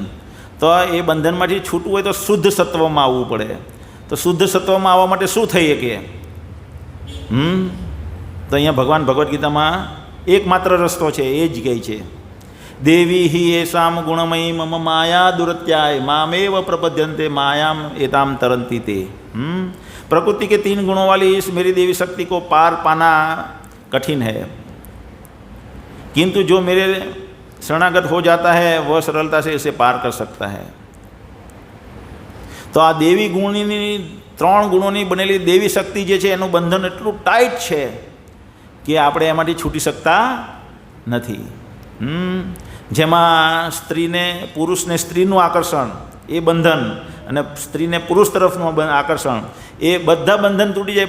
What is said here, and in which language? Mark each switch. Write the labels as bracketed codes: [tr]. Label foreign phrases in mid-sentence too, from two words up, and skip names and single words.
[gu] તો એ બંધનમાંથી છૂટવું હોય તો શુદ્ધ સત્વમાં આવવું પડે. તો શુદ્ધ સત્વમાં આવવા માટે શું થઈ શકે? તો અહીંયા ભગવાન ભગવદ્ ગીતામાં એકમાત્ર રસ્તો છે, એ જ કહે છે, [sa] देवी हि एसाम गुणमयी मम माया दुरत्याय मामेव प्रपद्यंते मायाम एताम तरंती ते. [hi] प्रकृति के 3 गुणों वाली इस मेरी देवी शक्ति को पार पाना कठिन है, किंतु जो मेरे शरणागत हो जाता है वह सरलता से इसे पार कर सकता है. [gu] તો આ દેવી ગુણની 3 ગુણોની બનેલી દેવી શક્તિ જે છે એનું બંધન એટલું ટાઈટ છે કે આપણે એમાંથી છૂટી શકતા નથી. જેમાં પુરુષને સ્ત્રીનું આકર્ષણ એ બંધન, અને સ્ત્રીને પુરુષ તરફનું આકર્ષણ, એ બધા બંધન તૂટી જાય.